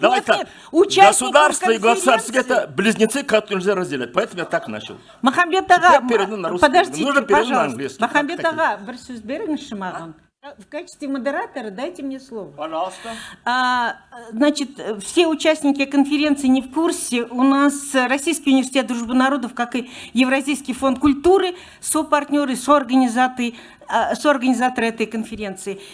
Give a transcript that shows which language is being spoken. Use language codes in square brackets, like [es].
[ru] государство и государство это близнецы, которые нельзя разделять. Поэтому я так начал. Махамбет ага, подождите, пожалуйста. [kk] Махамбет ага, бір сөз беріңізші маған. [ru] В качестве модератора дайте мне слово. Пожалуйста. Значит, все участники конференции не в курсе. У нас Российский университет дружбы народов, как и Евразийский фонд культуры, сопартнеры, соорганизаторы этой конференции.